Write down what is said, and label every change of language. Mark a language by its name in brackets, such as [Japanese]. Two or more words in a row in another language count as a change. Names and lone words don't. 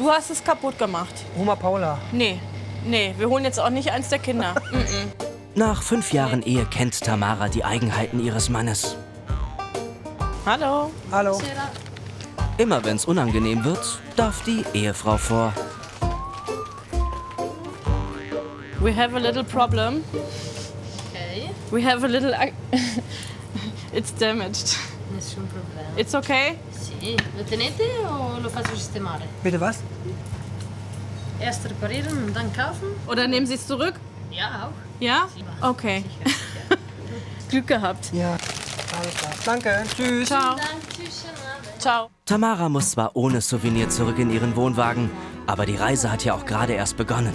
[German] Du hast es kaputt gemacht. Oma Paula. Nee, wir holen jetzt auch nicht eins der Kinder. Nach 5 Jahren Ehe kennt Tamara die Eigenheiten ihres Mannes. Hallo. Hallo. Immer wenn es unangenehm wird, darf die Ehefrau vor. [English] We have a little problem. Ok, We have a little... It's damaged. [Italian] nessun problema. [English] It's okay? [Italian] Sì, lo tenete o lo faccio sistemare? [German] Bitte was? Erst reparieren und dann kaufen? Oder nehmen Sie es zurück? Ja, auch. Ja? Okay. Glück gehabt. Ja. Alles klar. Danke. Tschüss. [Italian] Ciao. Ciao. [German] Tamara muss zwar ohne Souvenir zurück in ihren Wohnwagen, aber die Reise hat ja auch gerade erst begonnen.